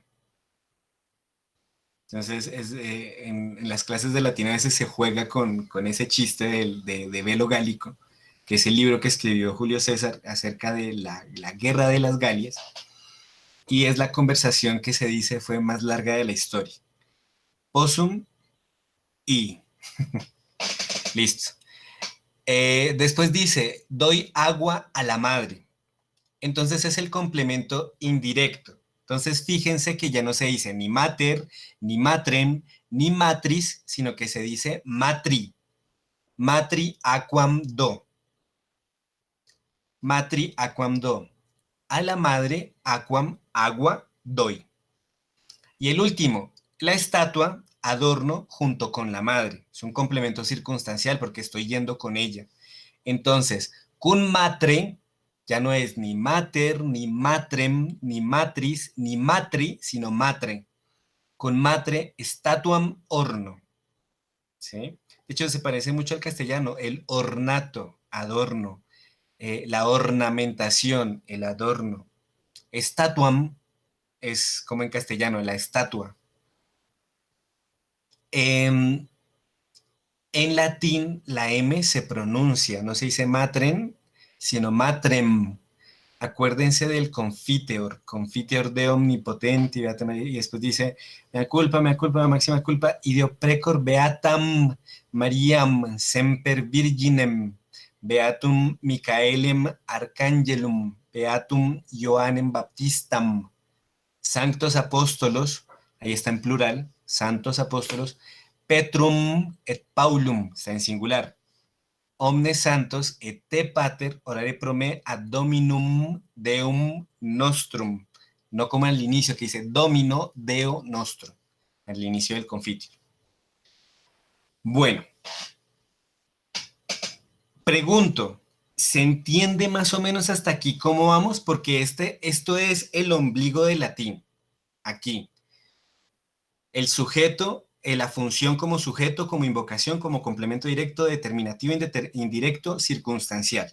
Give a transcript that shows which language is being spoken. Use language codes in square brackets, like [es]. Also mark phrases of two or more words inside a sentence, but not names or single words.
[es] Entonces, en las clases de latín a veces se juega con ese chiste de Velo Gálico, que es el libro que escribió Julio César acerca de la guerra de las Galias, y es la conversación que se dice fue más larga de la historia. Possum y listo. Después dice, doy agua a la madre. Entonces es el complemento indirecto. Entonces fíjense que ya no se dice ni mater, ni matrem, ni matris, sino que se dice matri. [la] Matri aquam do. Matri aquam do. [es] A la madre aquam agua doy. Y el último, la estatua adorno junto con la madre. Es un complemento circunstancial porque estoy yendo con ella. Entonces, [la] cum matre [es] ya no es ni mater, ni matrem, ni matris, ni matri, sino matre. [la] Con matre statuam orno. [es] ¿Sí? De hecho, se parece mucho al castellano, el ornato, adorno, la ornamentación, el adorno. Statuam es como en castellano, la estatua. En latín, la M se pronuncia, no se dice matren, sino matrem. Acuérdense del confiteor de omnipotente, y después dice, [la] mea culpa, máxima culpa, ideo precor beatam Mariam, semper virginem, beatum Micaelem arcangelum, beatum Johannem Baptistam, sanctos apóstolos, [es] ahí está en plural, santos apóstolos, [la] Petrum et Paulum, [es] está en singular, [la] omnes santos et te pater orare pro me ad dominum deum nostrum, [es] no como al inicio que dice [la] domino deo nostro, [es] al inicio del confitio. Bueno, pregunto, ¿se entiende más o menos hasta aquí cómo vamos? Porque esto es el ombligo del latín, aquí. El sujeto, la función como sujeto, como invocación, como complemento directo, determinativo, indirecto, circunstancial.